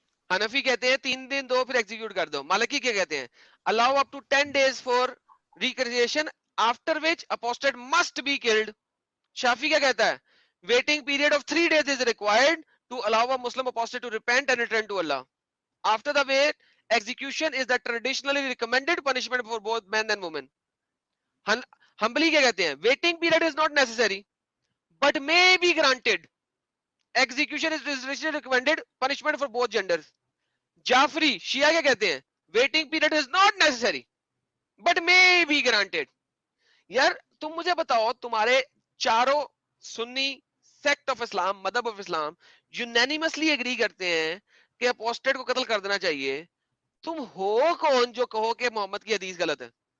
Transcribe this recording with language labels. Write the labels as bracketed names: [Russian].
[Hindi] हनफी कहते हैं 3 दिन दो, फिर एग्जीक्यूट कर दो। मालिकी क्या कहते हैं? [English] Allow up to 10 days for recreation, after which apostate must be killed. [Hindi] Shafi क्या कहता है? [English] Waiting period of 3 days is required to allow a Muslim apostate to repent and return to Allah. After the wait, execution is the traditionally recommended punishment for both men and women. [Hindi] Hanbali क्या कहते हैं? [English] Waiting period is not necessary but may be granted. Execution is traditionally recommended punishment for both genders. [Hindi] Jafri Shia क्या कहते हैं? [English] Waiting period is not necessary but may be granted. [Hindi] यार तुम मुझे बताओ, तुम्हारे चारों Sunni sect of Islam, मदहब of Islam unanimously agree करते हैं कि अपोस्टेट को कत्ल कर देना चाहिए। तुम हो कौन जो कहो कि मोहम्मद की हदीस गलत है?